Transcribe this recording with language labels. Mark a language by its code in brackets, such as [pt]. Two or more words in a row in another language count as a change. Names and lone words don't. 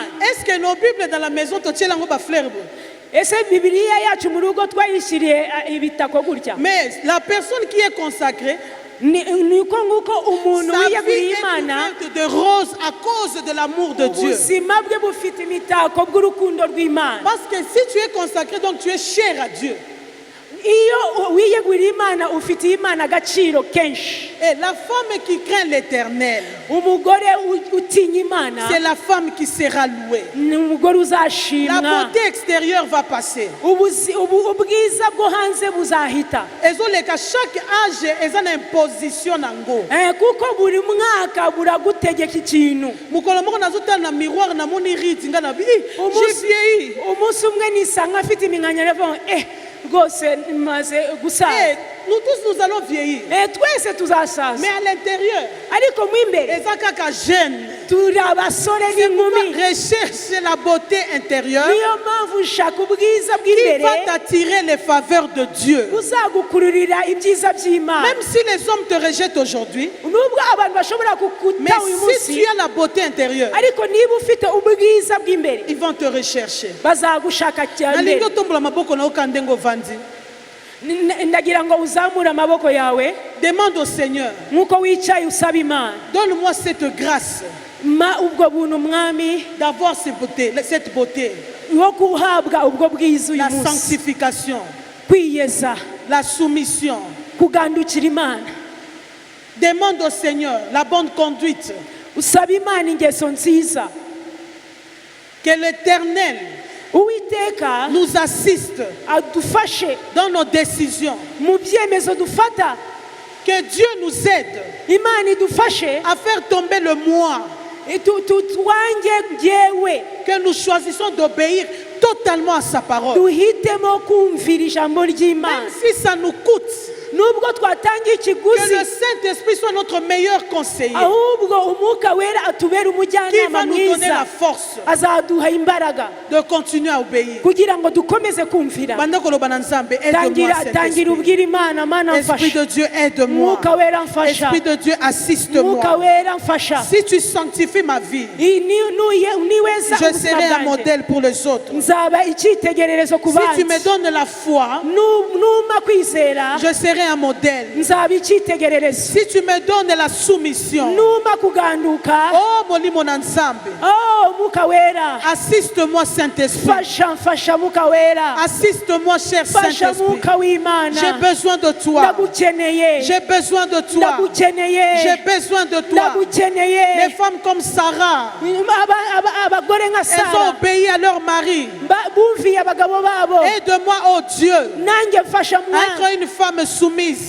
[fr] Est-ce que nos Bibles dans la maison [ln] to tielango ba fleur bo? [rw] Ese Bibiliya yacu mu rugo twayishyiriye ibitako gutya? [fr] Mais la personne qui est consacrée, [rw] Niko nguko umuntu [fr] sa vie [rw] wiyeguriye [fr] est [rw] Imana, [fr] couverte de rose à cause de l'amour de Dieu. [rw] ubuzima bwe bufite imitako bw'urukundo rw'Imana. [fr] Parce que si tu es consacré, donc tu es cher à Dieu. [rw] Iyo wiyeguriye Imana ufitiye Imana agaciro kenshi. [fr] Et la femme qui craint l'Éternel, [rw] Umugore utinya Imana [fr] c'est la femme qui sera louée. [rw] ni umugore [fr] La [rw] uzashimwa. [fr] beauté extérieure va passer. [rw] Ubwiza bwo hanze buzahita. [ln] Ezoleka [fr] chaque âge [ln] eza na imposition nango. [rw] Kuko buri mwaka buragutegeka ikintu. [ln] Mukolo moko nazotala na miroir na moni riti nga na bi. [fr] J'ai vieilli. [rw] Umunsi umwe nisanga afite iminkanyari avuga rwose maze gusaza. [fr] Nous tous nous allons vieillir. [rw] Twese tuzasaza. [fr] Mais à l'intérieur, [rw] Ariko mu imbere [ln] eza kaka jeune. [rw] turi abasore [fr] C'est pourquoi [rw] n'inkumi. [fr] recherche la beauté intérieure [rw] Niyo mpamvu ushaka ubwiza [fr] qui [rw] bw'imbere [fr] va t'attirer les faveurs de Dieu. [rw] buzagukururira ibyiza by'Imana. [fr] Même si les hommes te rejettent aujourd'hui, [rw] Nubwo abantu bashobora [fr] mais [rw] kukuta uyu [fr] si [rw] munsi, [fr] tu as la beauté intérieure, [rw] ariko niba ufite ubwiza bw'imbere [fr] ils vont te rechercher. [rw] bazagushaka cyane. [ln] Nalingi otombola maboko na okandenge ovandi. [rw] Ndagira ngo uzamure amaboko yawe [fr] Demande au Seigneur, [rw] nk'uko wicaye usaba Imana, [fr] donne-moi cette grâce [rw] ma ubwo buntu mwami [fr] d'avoir cette beauté, [rw] wo guhabwa ubwo bwiza uyu [fr] la [rw] munsi, [fr] sanctification, [rw] kwiyeza, [fr] la soumission. [rw] kugandukira Imana. [fr] Demande au Seigneur la bonne conduite, [rw] Usaba Imana ingeso nziza. [fr] que l'Éternel [rw] Uwiteka [fr] nous assiste [rw] adufashe [fr] dans nos décisions, [rw] mu byemezo dufata. [fr] que Dieu nous aide [rw] Imana idufashe [fr] à faire tomber le moi, [rw] twange njyewe [fr] que nous choisissons d'obéir totalement à sa parole. [rw] duhitemo kumvira ijambo [fr] Même [rw] ry'Imana. [fr] si ça nous coûte, [rw] Nubwo twatangiye [fr] que [rw] ikiguzi, [fr] le Saint-Esprit soit notre meilleur conseiller, [rw] ahubwo umwuka wera atubera [fr] qui [rw] umujyanama [fr] va nous donner [rw] mwiza, [fr] la force [rw] azaduha imbaraga [fr] de continuer à obéir. [rw] kugira ngo dukomeze kumvira. [ln] Banda koloba na Nzambe, aide-moi, [rw] Tangira [fr] Saint-Esprit. [rw] ubwira Imana, Mana [fr] Esprit [rw] mfasha. [fr] de Dieu, aide-moi. [rw] Mwuka wera mfasha. [fr] Esprit de Dieu, [rw] Mwuka [fr] assiste-moi. [rw] wera mfasha. [fr] Si tu sanctifies ma vie, [rw] Niweza [fr] je serai un modèle pour les autres. [rw] nzaba icyitegererezo ku [fr] Si tu [rw] bandi. [fr] me donnes la foi, [rw] Numa kwizera [fr] je serai un modèle. [rw] nzaba icyitegererezo. [fr] Si tu me donnes la soumission, [rw] Numa kuganduka, [ln] oh Molimo na Nzambe, [rw] Mwuka wera [fr] assiste-moi Saint-Esprit. [rw] mfasha Mwuka wera, [fr] Assiste-moi, cher [rw] mfasha [fr] Saint-Esprit. [rw] Mwuka w'Imana. [fr] J'ai besoin de toi. [rw] Ndagukeneye, [fr] J'ai besoin de toi. [rw] ndagukeneye, [fr] J'ai besoin de toi. [rw] ndagukeneye. [fr] Les femmes comme Sarah, [rw] Abagore nka [fr] elles ont [rw] Sara [fr] obéi à leur mari. [rw] bumviye abagabo babo. [fr] Aide-moi, oh Dieu, [rw] Nanjye mfasha [fr] à [rw] mwana, [fr] être une femme soumise.